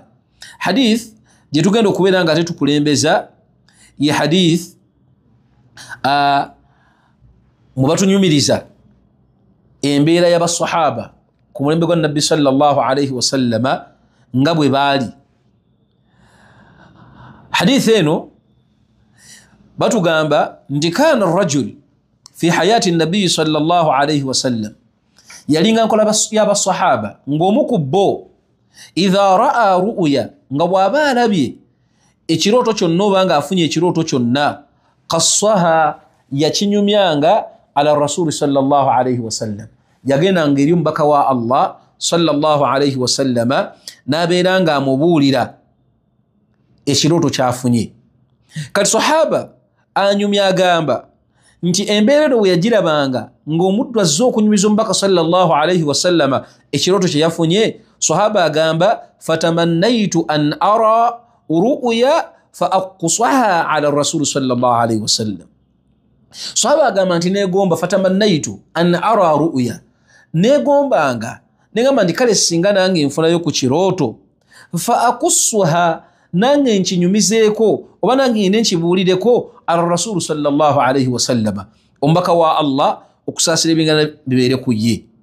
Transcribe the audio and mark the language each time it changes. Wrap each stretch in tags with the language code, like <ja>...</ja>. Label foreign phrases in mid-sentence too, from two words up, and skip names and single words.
<lg>Hadith je tugenda okubeera nga tetukulembeza ye hadith mu batunyumiriza embeera y'abasahaba ku mulembe gwa Nabbi</lg> <ar>صلى الله عليه وسلم</ar> <lg>nga bwe baali. Hadith eno batugamba nti</lg> <ar>كان الرجل في حياة النبي صلى الله عليه وسلم</ar> <lg>yalinga nkola y'abasahaba ng'omu ku bo</lg> <ar>إذا رأى رؤيا</ar> <lg>nga bw'aba alabye ekirooto kyonna oba nga afunye ekirooto kyonna qassaha yakinyumyanga</lg> <ar>على رسول صلى الله عليه وسلم</ar> <lg>yagendanga eri omubaka wa Allah</lg> <ar>صلى الله عليه وسلم</ar> <lg>n'abeera nga amubuulira ekirooto kyafunye. Kati sahaba anyumya agamba nti embeera eno bwe yagirabanga ng'omuddu azze okunyumiza omubaka</lg> <ar>صلى الله عليه وسلم</ar> <lg>ekirooto kye yafunye, sahaba agamba</lg> <ar>فتمنيت أن أرى رؤيا فأقصها على رسول صلى الله عليه وسلم.</ar> <lg>Sahaba agamba nti negomba</lg> <ar>فتمنيت أن أرى رؤيا,</ar> <lg>negombanga negamba nti kale singa nange nfunayo ku kirooto</lg> <ar>فأقصها</ar> <lg>nange nkinyumizeeko oba nange ngende nkibuulireko</lg> <ar>على رسول صلى الله عليه وسلم</ar> <lg>omubaka wa Allah okusaasira ebingana bibeere ku ye.</lg>